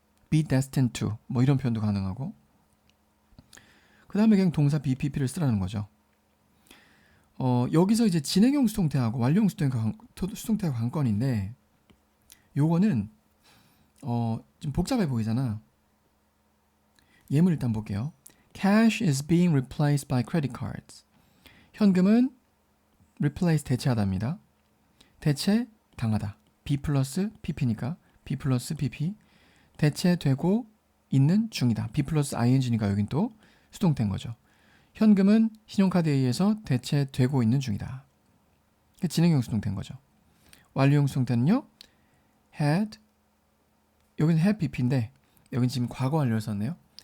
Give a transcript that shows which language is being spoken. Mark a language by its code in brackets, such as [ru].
[ko] be destined to 뭐 이런 표현도 가능하고 그 다음에 그냥 동사 BPP를 쓰라는 거죠. 여기서 이제 진행형 수동태하고 완료형 수동태가 관건인데 요거는 좀 복잡해 보이잖아. 예문 일단 볼게요. [en] Cash is being replaced by credit cards. [ko] 현금은 replace 대체하다입니다. 대체 당하다. B 플러스 PP니까 B 플러스 PP. 대체되고 있는 중이다. B 플러스 ING니까 여긴 또 수동태인 거죠. 현금은 신용카드에 의해서 대체되고 있는 중이다. 진행형 수동태인 거죠. 완료형 수동태는요. had 여기는 had BP인데 여긴 지금 과거 완료를 썼네요.